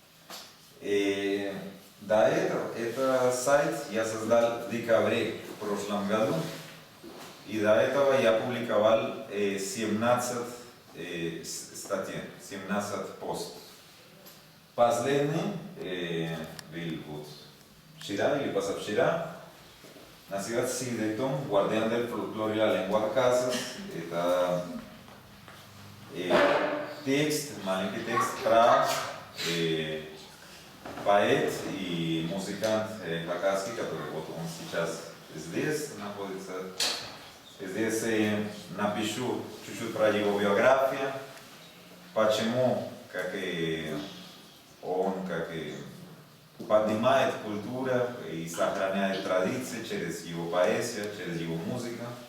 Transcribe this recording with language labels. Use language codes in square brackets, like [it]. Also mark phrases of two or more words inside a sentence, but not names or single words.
[ru] До этого, этот сайт я создал в декабре в прошлом году, и до этого я публиковал 17 статей, 17 постов. Последний был вот вчера или позавчера, называется «Сидетон, guardián del folclore y la lengua хакасов». Это текст, маленький текст про поэт и музыкант хакасский, который вот он сейчас здесь находится. Здесь напишу чуть-чуть про его биографию, почему как он поднимает культуру и сохраняет традиции через его поэзию, через его музыку.